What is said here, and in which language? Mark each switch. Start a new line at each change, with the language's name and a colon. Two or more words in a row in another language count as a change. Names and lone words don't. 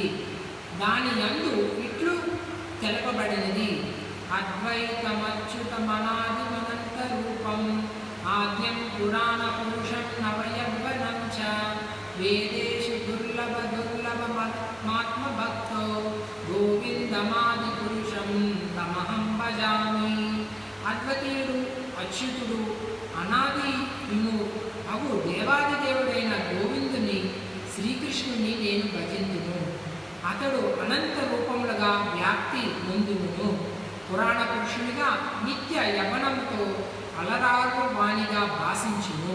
Telugu: దాని యందు ఇట్లు తెలపబడినది.
Sanskrit: అద్వైతమచ్యుతమనాదిమనంత రూపం ఆద్యం పురాణ పురుషం నవయవ్వనం చ వేదేషు దుర్లభమాత్మ భక్తో గోవిందమాది పురుషం తమహం భజామి.
Telugu: అద్వితీయుడు అచ్యుతుడు అనాదియును అగు దేవాది దేవుడైన గోవిందుని శ్రీకృష్ణుని నేను భజింతును. అతడు అనంత రూపములుగా వ్యాప్తి నొందును. పురాణ పురుషునిగా నిత్య యవ్వనంతో అలరారు వాణిగా భాషించును.